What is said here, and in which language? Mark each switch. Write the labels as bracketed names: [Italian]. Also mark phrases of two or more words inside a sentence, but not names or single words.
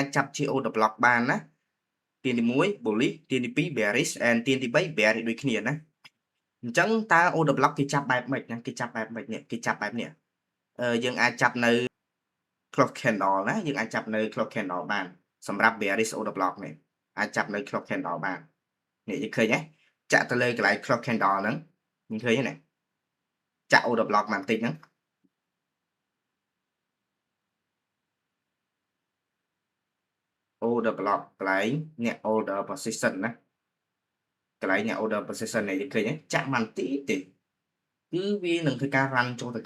[Khmer] ចាប់ជា [English] order block [Khmer] បានណាទៀនទី1 bullish ទៀនទី2 [English] bearish and [Khmer] ទៀនទី3 bearish ដូចគ្នាណាអញ្ចឹងតើ [English] order block [Khmer] គេចាប់បែបម៉េចណាគេចាប់បែបម៉េចនេះគេចាប់បែបនេះយើងអាចចាប់នៅ [English] clock candle [Khmer] ណាយើងអាចចាប់នៅ [English] clock candle [Khmer] បានសម្រាប់ [English] bearish order block [Khmer] នេះអាចចាប់នៅ [English] clock candle [Khmer] បាននេះយើងឃើញទេចាក់ទៅលើកន្លែង [English] clock candle [Khmer] ហ្នឹងយើងឃើញទេណាចាក់ [English] order block [Khmer] មកបន្តិចហ្នឹង [English] order block [Khmer] កន្លែងអ្នក [English] order position [Khmer] ណាកន្លែងអ្នក [English] order position [Khmer] នេះយើងឃើញទេចាក់មកបន្តិចទេគឺវានឹងធ្វើការ run ចូលទៅខា